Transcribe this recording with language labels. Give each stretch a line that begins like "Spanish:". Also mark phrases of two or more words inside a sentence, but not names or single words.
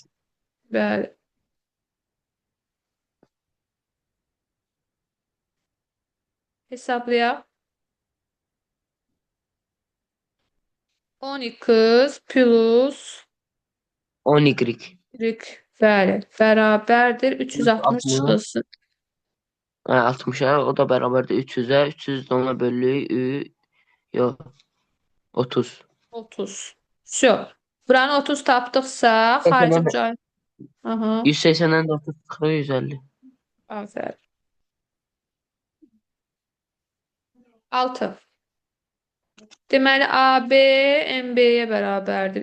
Azerbaijani: Bəli. Hesablayaq. 10x plus 10y. y bəli bərabərdir 360 60. çıxılsın.
Turkish: 60'a o da beraber de 300'e. 300 de ona bölüyor. Yok. 30. 30.
Russian: Всё.
Azerbaijani: Buranı 30 tapdıqsa xarici bucaq. Aha.
Turkish: 180'den de 30 çıkıyor 150.
Azerbaijani: Aferin. 6. Deməli AB MB-yə bərabərdir.